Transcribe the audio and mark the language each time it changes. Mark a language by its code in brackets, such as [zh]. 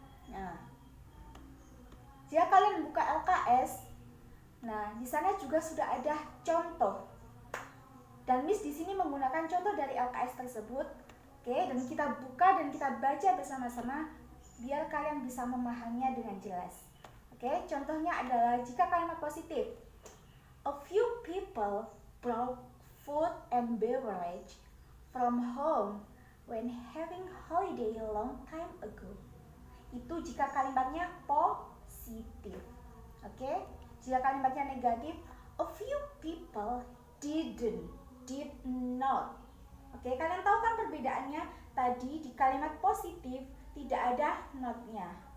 [id] Nah, jika kalian buka LKS, nah di sana juga sudah ada contoh. Dan Miss di sini menggunakan contoh dari LKS tersebut. Oke, dan kita buka dan kita baca bersama-sama biar kalian bisa memahaminya dengan jelas. Oke, contohnya adalah jika kalimat positif, [en] a few people brought food and beverage from home when having holiday a long time ago. [id] Itu jika kalimatnya positif. Oke? Jika kalimatnya negatif, [en] a few people did not. [id] Oke, kalian tahu kan perbedaannya? Tadi di kalimat positif tidak ada not-nya.